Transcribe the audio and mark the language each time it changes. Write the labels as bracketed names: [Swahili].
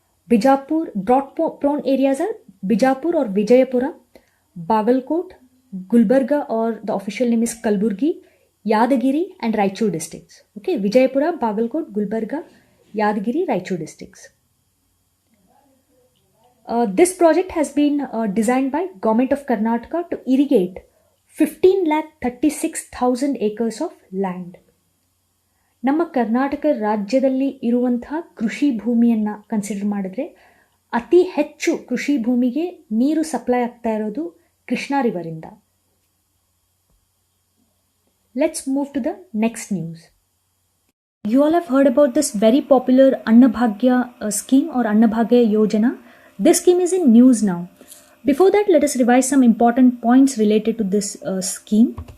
[English] Bijapur, drought-prone areas are Bijapur or Vijayapura, Bagalkot, Gulbarga, or the official name is Kalburgi, Yadagiri, and Raichur districts. Okay, Vijayapura, Bagalkot, Gulbarga, Yadagiri, Raichur districts. This project has been designed by Government of Karnataka to irrigate 15,36,000 acres of land. [Kannada] ನಮ್ಮ ಕರ್ನಾಟಕ ರಾಜ್ಯದಲ್ಲಿ ಇರುವಂತಹ ಕೃಷಿ ಭೂಮಿಯನ್ನು consider ಮಾಡಿದ್ರೆ ಅತಿ ಹೆಚ್ಚು ಕೃಷಿ ಭೂಮಿಗೆ ನೀರು ಸಪ್ಲೈ ಆಗ್ತಾ ಇರೋದು [English] Krishna river in the. Let's move to the next news. You all have heard about this very popular Bhagya scheme or Bhagya Yojana. This scheme is in news now. Before that, let us revise some important points related to this scheme.